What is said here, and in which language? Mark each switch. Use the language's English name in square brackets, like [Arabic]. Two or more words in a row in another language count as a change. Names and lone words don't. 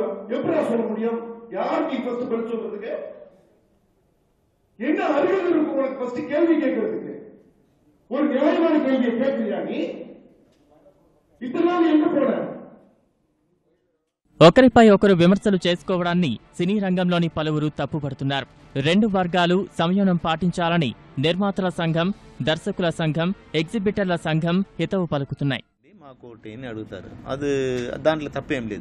[Tamil] எப்படி சொல்ல முடியும்? யாருக்கு ஃபர்ஸ்ட் பதில் சொல்றதுக்கு என்ன அறிவு இருக்கு உனக்கு? ஃபர்ஸ்ட் கேள்வி கேட்கறதுக்கு ஒரு நியாயமான கேள்வியை கேட்கறியா நீ? இத்தனை எங்க போன? [Telugu] ఒకరిపై ఒకరు విమర్శలు చేసుకోవడాన్ని సినీ రంగంలోని పలువురు తప్పుపడుతున్నారు. రెండు వర్గాలు సంయమనం పాటించాలని నిర్మాతల సంఘం, దర్శకుల సంఘం, ఎగ్జిబిటర్ల సంఘం హితవు పలుకుతున్నాయి. మాకు ఓటు అని అడుగుతారు, అది దాంట్లో తప్పేం లేదు.